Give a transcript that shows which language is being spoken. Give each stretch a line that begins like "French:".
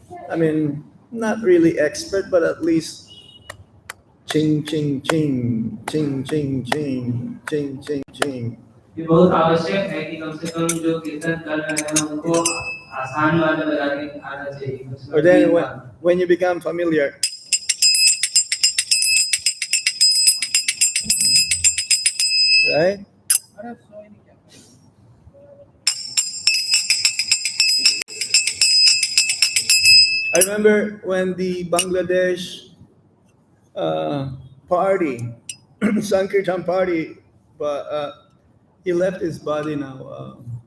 English: I mean, not really expert, but at least ching ching ching ching ching ching ching ching ching.
Hindi: ये बहुत आवश्यक है कि कम से कम जो कीर्तन कर रहे हैं उनको आसान वाद्य बजाने आना चाहिए।
English: Or then when you become familiar, right? I remember when the Bangladesh party, Sankirtan party, but he left his body now.